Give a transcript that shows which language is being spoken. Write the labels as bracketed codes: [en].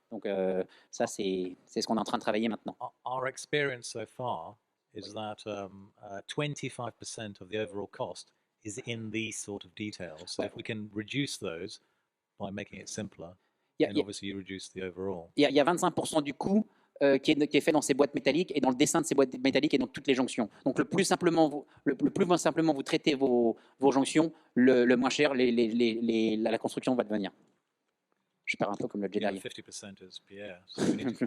[fr] Donc ça c'est ce qu'on est en train de travailler maintenant. [en] Our experience so far is that 25% of the overall cost is in these sort of details. So if we can reduce those by making it simpler, [fr] Il y a- [en] then [fr] il y a- [en] obviously you reduce the overall. [fr] il y a 25% du coût qui est fait dans ces boîtes métalliques et dans le dessin de ces boîtes métalliques et dans toutes les jonctions. Donc le plus simplement vous traitez vos jonctions, le moins cher la construction va devenir. Je parle un peu comme le [en] Yeah, [fr] Jedi. [en] 50% is Pierre. So we need to